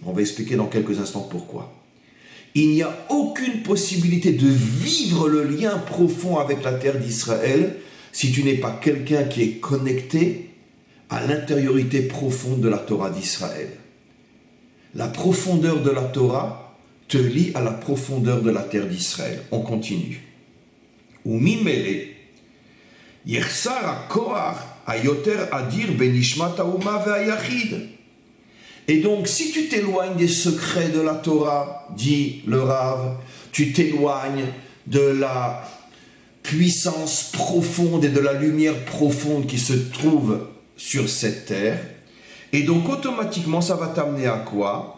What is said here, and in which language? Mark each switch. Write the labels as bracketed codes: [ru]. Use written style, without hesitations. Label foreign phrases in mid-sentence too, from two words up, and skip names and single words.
[fr] On va expliquer dans quelques instants pourquoi. Il n'y a aucune possibilité de vivre le lien profond avec la terre d'Israël si tu n'es pas quelqu'un qui est connecté à l'intériorité profonde de la Torah d'Israël. La profondeur de la Torah te lie à la profondeur de la terre d'Israël. On continue. [he] וממילא, ישר הכוח היותר אדיר בנשמת האומה והיחיד. [fr] Et donc, si tu t'éloignes des secrets de la Torah, dit le Rav, tu t'éloignes de la puissance profonde et de la lumière profonde qui se trouve sur cette terre, et donc automatiquement ça va t'amener à quoi?